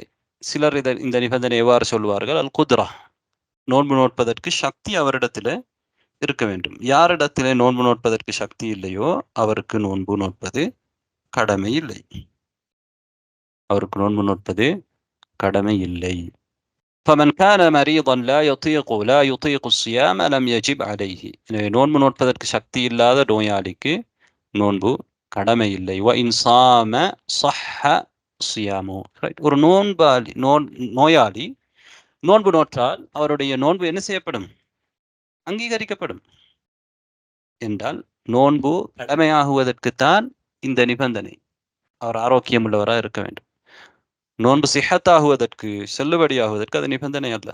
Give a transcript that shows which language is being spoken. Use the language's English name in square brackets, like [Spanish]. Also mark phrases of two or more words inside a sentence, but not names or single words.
[Tamil] சிலர் இந்த நிபந்தனை எவ்வாறு சொல்வார்கள், [Arabic] القدرة, [Tamil] நோன்பு நோட்பதற்கு சக்தி அவரிடத்தில் இருக்க வேண்டும். யாரிடத்திலே நோன்பு நோட்பதற்கு சக்தி இல்லையோ அவருக்கு நோன்பு நோட்பது கடமை இல்லை. அவருக்கு நோன்பு நோட்பது கடமை இல்லை. [Arabic] فمن كان مريضا لا يطيق الصيام لم يجب عليه. [Tamil] எனவே நோன்பு நோட்பதற்கு சக்தி இல்லாத நோயாளிக்கு நோன்பு கடமை இல்லை. [Arabic] وإن صام صح صيامه. [Tamil] ஒரு நோயாளி நோன்பு நோற்றால் அவருடைய நோன்பு என்ன செய்யப்படும்? அங்கீகரிக்கப்படும். என்றால் நோன்பு கடமையாகுவதற்குத்தான் இந்த நிபந்தனை. அவர் ஆரோக்கியம் உள்ளவராக இருக்க வேண்டும். நோன்பு சிஹத்தாகுவதற்கு, செல்லுபடியாகுவதற்கு அது நிபந்தனை அல்ல.